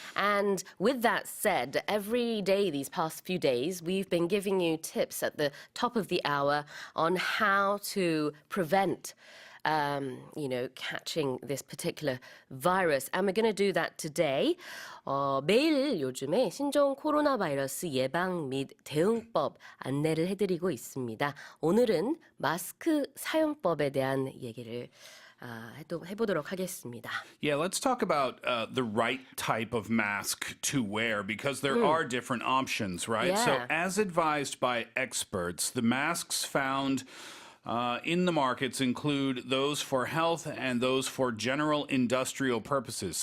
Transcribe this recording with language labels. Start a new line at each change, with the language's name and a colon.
English: And with that said, every day these past few days, we've been giving you tips at the top of the hour on how to prevent catching this particular virus. And we're going to do that today.
Korean: 매일 요즘에 신종 코로나 바이러스 예방 및 대응법 안내를 해드리고 있습니다. 오늘은 마스크 사용법에 대한 얘기를 해보도록 하겠습니다.
English: Yeah, let's talk about the right type of mask to wear because there are different options, right? Yeah. So as advised by experts, the masks found in the markets include those for health and those for general industrial purposes.